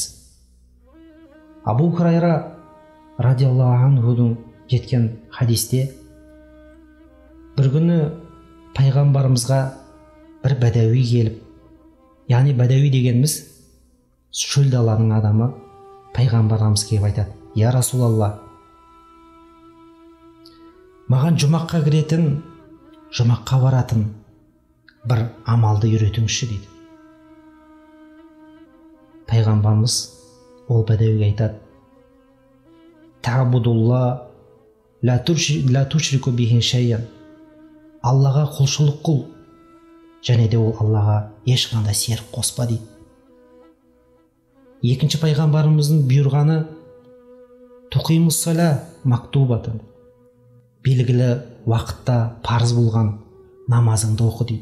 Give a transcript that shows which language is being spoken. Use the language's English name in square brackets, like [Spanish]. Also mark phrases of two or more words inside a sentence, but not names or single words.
[Kazakh] Абу Хурайра [Arabic] رضي الله عنه [Kazakh] жеткен хадисте, бір күні пайғамбарымызға бір бәдәуи келіп, яғни бәдәуи дегеніміз шөл даланың адамы, пайғамбарымыз келіп айтады: [Arabic] «يا رسول الله, [Kazakh] маған жұмаққа кіретін, жұмаққа баратын бір амалды үйретіңізші» дейді. Пайғамбарымыз ол бәдәуиге айтады: [Arabic] «تعبد الله لا تشرك به شيئا». [Kazakh] Аллаға құлшылық қыл, және де ол Аллаға ешқандай серік қоспа дейді. Екінші пайғамбарымыздың бұйырғаны: [Arabic] «تقيم الصلاة مكتوبة». [Kazakh] Белгілі уақытта парыз болған намазыңды оқы дейді.